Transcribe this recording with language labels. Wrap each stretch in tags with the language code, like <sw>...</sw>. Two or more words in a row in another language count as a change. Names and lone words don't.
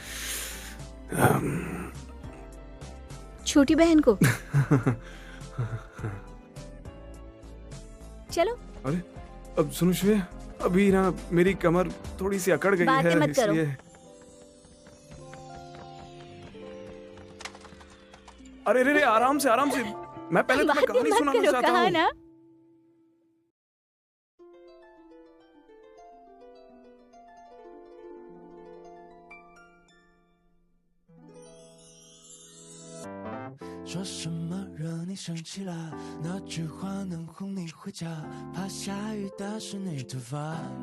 <hi>छोटी बहन को चलो। अरे अब सुनो श्रेया, अभी ना मेरी कमर थोड़ी सी अकड़ गई बातें है, मत करो। इसलिए। अरे रे आराम से आराम से। मैं पहले तुम्हें बातें कहानी मत सुनाना करो, चाहता कहा हूँ। ना।</hi> <zh>说什么惹你生气了？那句话能哄你回家？怕下雨打湿你头发。</zh>